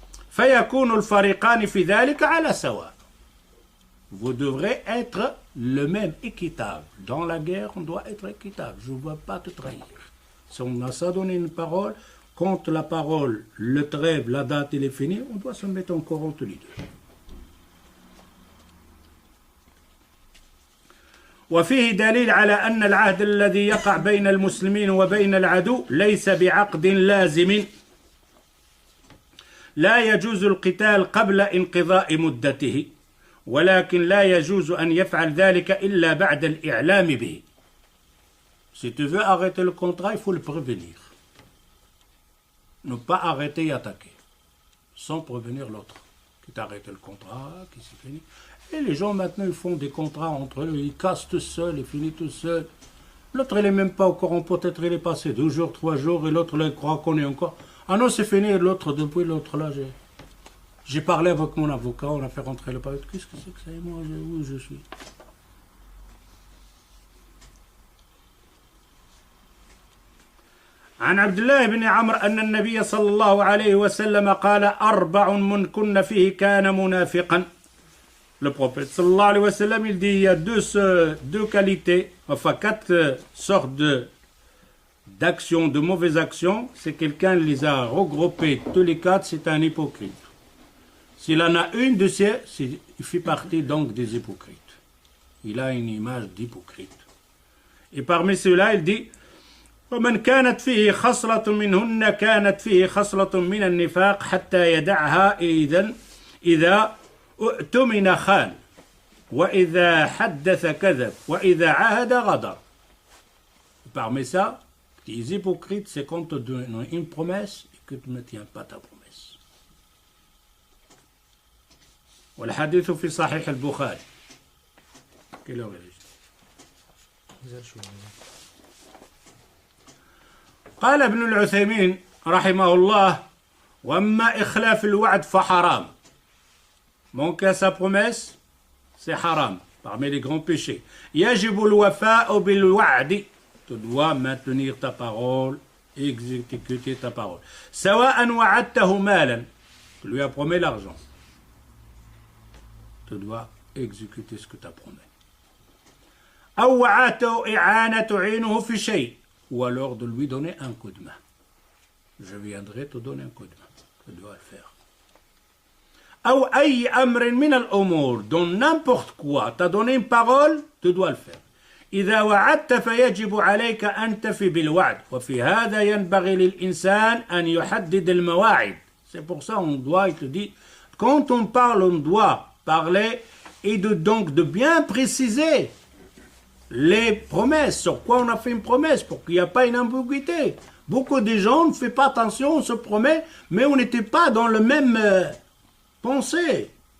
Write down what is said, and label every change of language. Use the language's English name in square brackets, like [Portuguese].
[Arabic] فيكون الفريقان في ذلك على سواء. [French] Vous devrez être le même, équitable. Dans la guerre, on doit être équitable. Je ne veux pas te trahir. Si on a ça donné une parole, quand la parole, le trêve, la date, il est fini, on doit se mettre encore entre les deux. [Arabic] وفيه دليل على أن العهد الذي يقع بين المسلمين وبين العدو ليس بعقد لازم. لا يجوز القتال قبل انقضاء مدته، ولكن لا يجوز أن يفعل ذلك إلا بعد الإعلام به. [French] Si tu veux arrêter le contrat, il faut le prévenir. Ne pas arrêter et attaquer, sans prévenir l'autre. Qui t'a arrêté le contrat, qui s'est fini. Et les gens maintenant, ils font des contrats entre eux, ils cassent tout seuls, ils finissent tout seuls. L'autre, il n'est même pas au courant, peut-être il est passé 2 jours, 3 jours, et l'autre, il croit qu'on est encore. Ah non, c'est fini, l'autre, depuis l'autre, là, j'ai parlé avec mon avocat, on a fait rentrer le papier. Qu'est-ce que c'est que ça? Et moi, où je suis? [Arabic] عن عبد الله بن عمرو أن النبي صلى الله عليه وسلم قال 4 من كن فيه كان منافقا. [French] Le prophète sallallahu alayhi wa sallam, il dit il y a deux qualités, enfin 4 sortes d'actions, de mauvaises actions. C'est quelqu'un les a regroupées, tous les 4, c'est un hypocrite. S'il en a une de ces, il fait partie donc des hypocrites. Il a une image d'hypocrite. Et parmi ceux-là, il dit [Arabic] ومن كانت فيه خصلة منهن كانت فيه خصلة من النفاق حتى يدعها إذا اؤتمن خان وإذا حدث كذب وإذا عاهد غدر. [French] Parmi ça, les hypocrites, c'est quand tu donnes une promesse et que tu ne tiens pas ta promesse. [Arabic] والحديث في صحيح البخاري. [French] Quelle heure est-ce? [Arabic] قال ابن العثيمين رحمه الله وأما إخلاف الوعد فحرام. [French] Manquer à sa promesse, c'est haram, parmi les grands péchés. [Arabic] يجب الوفاء بالوعد. [French] Tu dois maintenir ta parole, exécuter ta parole. [Arabic] سواء وعدته مالا. [French] Tu lui as promis l'argent. Tu dois exécuter ce que tu as promis. [Arabic] أو وعدته إعانة تعينه في شيء. [French] Ou alors de lui donner un coup de main. Je viendrai te donner un coup de main. Tu dois le faire. [Arabic] أو أي أمر من الأمور. [French] Dans n'importe quoi. Tu as donné une parole, tu dois le faire. [Arabic] إذا وعدت فيجب عليك أن تفي بالوعد. وفي هذا ينبغي للإنسان أن يحدد المواعيد. [French] C'est pour ça on doit, il te dit, quand on parle, on doit parler et donc de bien préciser les promesses, sur quoi on a fait une promesse, pour qu'il n'y ait pas une ambiguïté. Beaucoup de gens ne font pas attention, on se promet, mais on n'était pas dans le même pensée.